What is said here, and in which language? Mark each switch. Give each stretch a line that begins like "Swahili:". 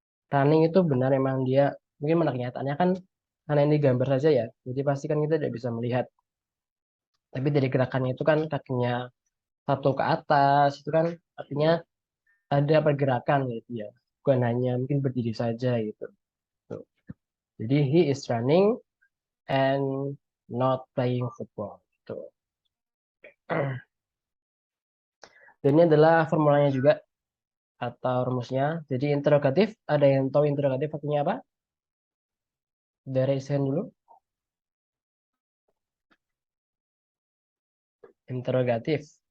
Indonesian: Running itu benar emang dia mungkin mana kenyataannya kan karena ini gambar saja ya. Jadi pasti kan kita tidak bisa melihat. Tapi dari gerakannya itu kan kakinya satu ke atas itu kan artinya ada pergerakan gitu ya. Bukan hanya mungkin berdiri saja gitu. Tuh. Jadi
English: he is running and not playing football.
Indonesian: Gitu. Dan ini adalah formulanya juga atau rumusnya. Jadi interrogatif, ada yang tahu interrogatif artinya apa? Dari saya dulu. Interrogatif.